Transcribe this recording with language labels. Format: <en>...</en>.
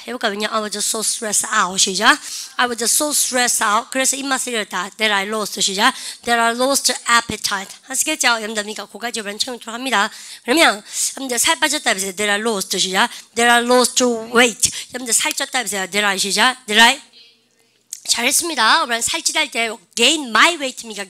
<en>해볼까요? 왜냐? I was so stressed out. 시작. I was so stressed out.</en> <ko>그래서 입맛을 잃었다.</ko> <en>That I lost. 시작. That I lost appetite. 아시겠죠?</en> <ko>여러분들 고가지 변청을 합니다. 그러면 여러분들 살 빠졌다 해보세요.</ko> <en>That I lost. 시작. That I lost weight.</en> <ko>여러분들 살쪘다 해보세요.</ko> <en>That I 시작.</en> <ko>That I 잘했습니다. 그러면 살찌할 때 gain my weight입니까?</ko>